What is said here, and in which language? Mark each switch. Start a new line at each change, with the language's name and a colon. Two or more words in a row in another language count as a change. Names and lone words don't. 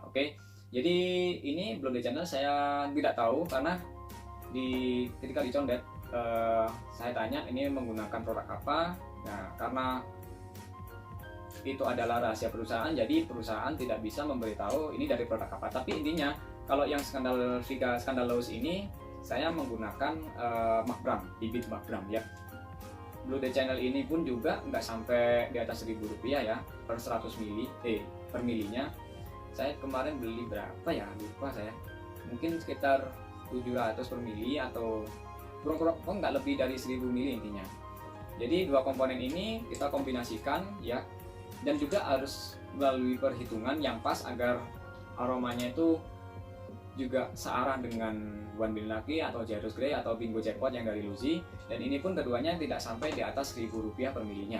Indonesian: Oke, jadi ini Bleu de Chanel saya tidak tahu, karena ketika di Condet saya tanya ini menggunakan produk apa. Nah, karena itu adalah rahasia perusahaan, jadi perusahaan tidak bisa memberitahu ini dari produk apa. Tapi intinya kalau yang Scandalous ini saya menggunakan Mark Bram, bibit Mark Bram ya. Bleu de Chanel ini pun juga nggak sampai di atas Rp1.000 ya per 100 mili per milinya. Saya kemarin beli berapa ya, lupa saya, mungkin sekitar 700 per mili atau kurang nggak lebih dari 1.000 mili intinya. Jadi dua komponen ini kita kombinasikan ya, dan juga harus melalui perhitungan yang pas agar aromanya itu juga searah dengan One Billion Lucky atau Gyros Grey atau Bingo Jackpot yang dari Lucy, dan ini pun keduanya tidak sampai di atas Rp1.000 per milinya.